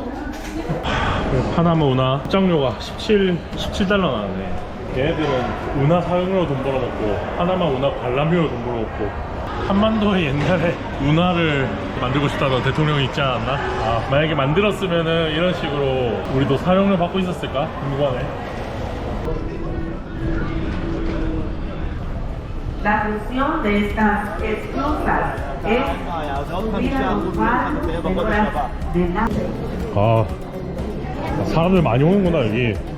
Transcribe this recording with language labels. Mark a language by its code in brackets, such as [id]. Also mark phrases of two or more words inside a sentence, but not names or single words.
[ko] 파나마 운하 입장료가 17달러 나왔네. 얘네들은 운하 사용료로 돈 벌어먹고 파나마 운하 관람료로 돈 벌어먹고. 한반도에 옛날에 운하를 만들고 싶다던 대통령이 있지 않았나? 만약에 만들었으면은 이런 식으로 우리도 사용료 받고 있었을까? 궁금하네. [es] La función de estas esclusas es subir a los barcos de horas de la... [ko] 사람들 많이 오는구나 여기.